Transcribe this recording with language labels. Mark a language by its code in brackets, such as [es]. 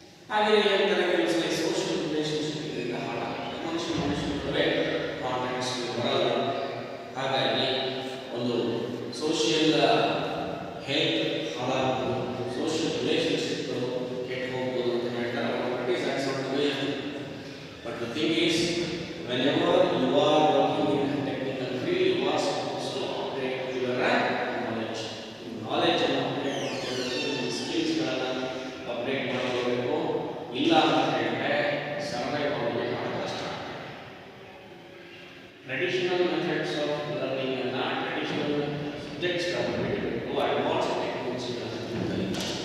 [kn] ಹಾಗೆ ಹೇಳ್ತಾರೆ ಕೆಲವು ಸಲ ಸೋಷಿಯಲ್ ರಿಲೇಶನ್ಶಿಪ್ ಇದರಿಂದ ಹಾಳಾಗ್ತದೆ. ಮನುಷ್ಯ ನಡುವೆ ಕಾಂಟ್ಯಾಕ್ಟ್ಸ್ ಬರಲ್ಲ. ಹಾಗಾಗಿ ಒಂದು ಸೋಷಿಯಲ್ ಹೆಲ್ತ್ ಹಾಳಾಗ್ಬೋದು, ಸೋಷಿಯಲ್ ರಿಲೇಶನ್ಶಿಪ್ಗಳು ಕೆಟ್ಟು ಹೋಗ್ಬೋದು ಅಂತ ಹೇಳ್ತಾರೆ. [en] But is ax not the way. But the thing is whenever you are working in a technical field, you are supposed to update your knowledge. Knowledge and update [kn] ಮಾಡಬೇಕು, ಸ್ಕಿಲ್ಸ್ಗಳನ್ನು update ಮಾಡಬೇಕು. ಇಲ್ಲ ಅಂತ ಹೇಳಿದ್ರೆ survive ಆಗೋದು ಬಹಳ ಕಷ್ಟ. [en] traditional methods of learning [kn] ಅನ್ನ, traditional ಸಬ್ಜೆಕ್ಟ್ಸ್ಗಳನ್ನು ಬಿಟ್ಟುಬಿಟ್ಟು ಅಡ್ವಾನ್ಸ್ ಟೆಕ್ನಾಲಜಿಗಳನ್ನು ಕಲಿಬೇಕು.